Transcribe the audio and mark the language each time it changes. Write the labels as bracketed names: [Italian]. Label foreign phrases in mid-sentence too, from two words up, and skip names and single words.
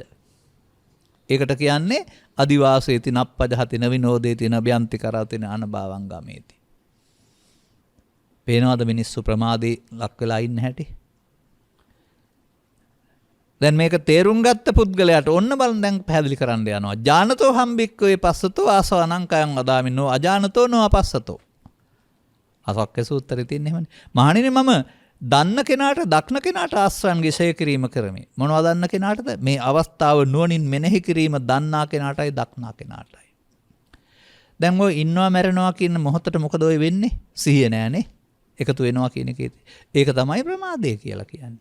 [Sinhala] ඒකට කියන්නේ [Pali] අදිවාසේති නප්පජහති නවිනෝදේති නබ්‍යන්ති කරති අනභවං ගමේති. [Sinhala] පේනවද මිනිස්සු ප්‍රමාදේ ලක් වෙලා ඉන්න හැටි? දැන් මේක තේරුම් ගත්ත පුද්ගලයාට ඔන්න බලන්න දැන් පැහැදිලි කරන්න යනවා. [Pali] ඥානතෝ හම්බික්කවේ පස්සතෝ ආසවනං කයං අදාමිනෝ අජානතෝ නෝ අපස්සතෝ. [Sinhala] අසක්ක සූත්‍රයේ තියෙන එහෙමනේ. මහණෙනි මම දන්න කෙනාට දක්න කෙනාට ආශ්‍රයන්ගේ ෂය කිරීම කරමි. මොනවද දන්න කෙනාටද? මේ අවස්ථාව නුවණින් මෙනෙහි කිරීම දන්නා කෙනාටයි දක්නා කෙනාටයි. දැන් ඔය ඉන්නවා මැරෙනවා කියන මොහොතට මොකද ඔය වෙන්නේ? සිහිය නෑනේ. එකතු වෙනවා කියන එකේ. ඒක තමයි ප්‍රමාදය කියලා කියන්නේ.